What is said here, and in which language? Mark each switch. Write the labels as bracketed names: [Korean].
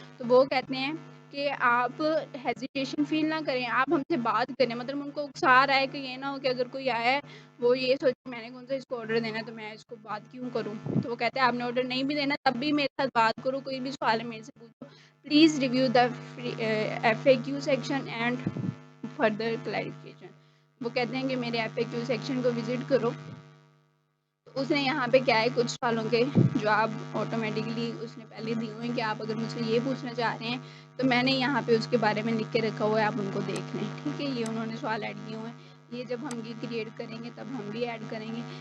[Urdu] تو وہ کہتے ہیں کہ آپ ہیزیٹیشن فیل نہ کریں, آپ ہم سے بات کریں. مطلب ان کو اکسا رہا ہے کہ یہ نہ ہو کہ اگر کوئی آیا ہے وہ یہ سوچے میں نے کون سا اس کو آرڈر دینا ہے تو میں اس کو بات کیوں کروں. تو وہ کہتے ہیں آپ نے آرڈر نہیں بھی دینا تب بھی میرے ساتھ بات کرو, کوئی بھی سوال ہے میرے سے پوچھو. [English] Please review the F A Q section and further clarification. [Urdu] وہ کہتے ہیں کہ میرے ایف اے کیو سیکشن کو وزٹ کرو. اس نے یہاں پہ کیا ہے کچھ سوالوں کے جواب آٹومیٹکلی اس نے پہلے دیے ہوئے ہیں کہ آپ اگر مجھ سے یہ پوچھنا چاہ رہے ہیں تو میں نے یہاں پہ اس کے بارے میں لکھ کے رکھا ہوا ہے, آپ ان کو دیکھ لیں. ٹھیک ہے. یہ انہوں نے سوال ایڈ کیے ہوئے ہیں, یہ جب ہم یہ کریٹ کریں گے تب ہم بھی ایڈ کریں گے.